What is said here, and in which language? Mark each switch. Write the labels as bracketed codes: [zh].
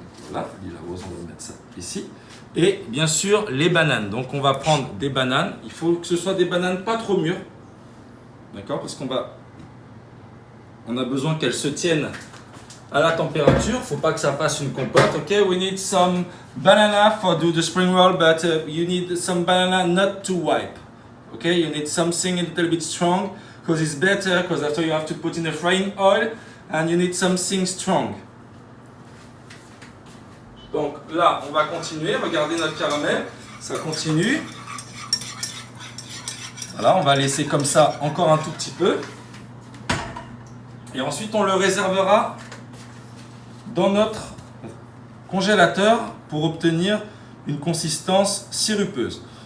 [fr] Voilà, Lila Rose, on va mettre ça ici. Et bien sûr les bananes. Donc on va prendre des bananes. Il faut que ce soit des bananes pas trop mûres. D'accord? Parce qu'on a besoin qu'elles se tiennent à la température, faut pas que ça fasse une compote. [en] Ok, we need some banana for do the spring roll, but you need some banana not too ripe. Okay, you need something a little bit strong because it's better. Because after you have to put in the frying oil, and you need something strong. [fr] Donc là, on va continuer. Regardez notre caramel, ça continue. Voilà, on va laisser comme ça encore un tout petit peu. Et ensuite, on le réservera dans notre congélateur pour obtenir une consistance sirupeuse.